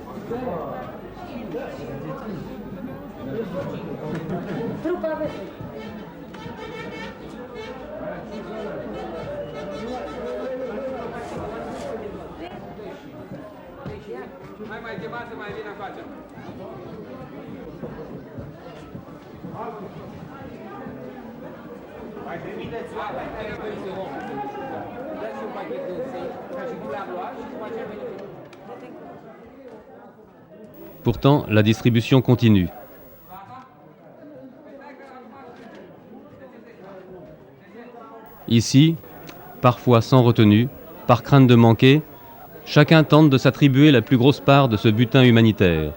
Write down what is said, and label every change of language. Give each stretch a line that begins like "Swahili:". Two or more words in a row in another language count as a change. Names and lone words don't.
Romanian: Mai chemați, mai vine încoace. Mai trimiteți la dați un pachet de săi, ca și cum le-am luat și după aceea venim.
French: Pourtant, la distribution continue. Ici, parfois sans retenue, par crainte de manquer, chacun tente de s'attribuer la plus grosse part de ce butin humanitaire.